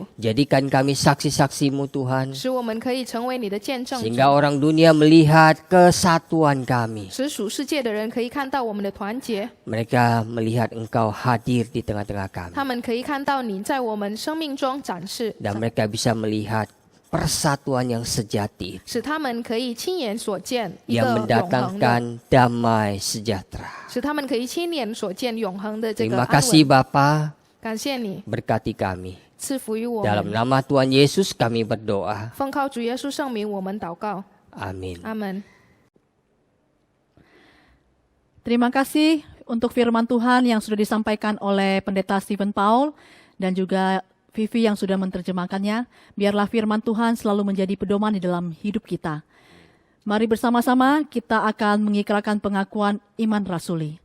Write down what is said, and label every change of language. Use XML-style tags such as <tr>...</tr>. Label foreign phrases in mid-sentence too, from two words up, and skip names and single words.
<id>Jadikan kami saksi-saksi-Mu Tuhan.</id> <zh>使我们可以成为你的见证者，</zh> <id>Sehingga orang dunia melihat kesatuan kami.</id> <zh>使属世界的人可以看到我们的团结，</zh> <id>Mereka melihat Engkau hadir di tengah-tengah kami.</id> <zh>他们可以看到你在我们生命中展示，</zh> <id>Dan mereka bisa melihat persatuan yang sejati</id> <zh>使他们可以亲眼所见一个</zh> <id>yang</id> <zh>永恒的，</zh> <id>mendatangkan damai sejahtera.</id> <zh>使他们可以亲眼所见永恒的这个</zh> <id>Terima</id> <zh>安</zh> <id>kasih</id> <zh>稳。</zh> <id>Bapa,</id> <zh>感谢你</zh> <id>berkati kami.</id> <zh>赐福于我</zh> <id>Dalam</id> <zh>们，</zh> <id>nama Tuhan Yesus kami berdoa.</id> <zh>奉靠主耶稣圣名，我们祷告，</zh> <id>Amin.</id> <zh>阿门。</zh> <id>Terima kasih untuk firman Tuhan yang sudah disampaikan oleh Pendeta Stephen Paul dan juga Vivi yang sudah menerjemahkannya. Biarlah firman Tuhan selalu menjadi pedoman di dalam hidup kita. Mari bersama-sama kita akan mengikrarkan pengakuan iman rasuli.</id>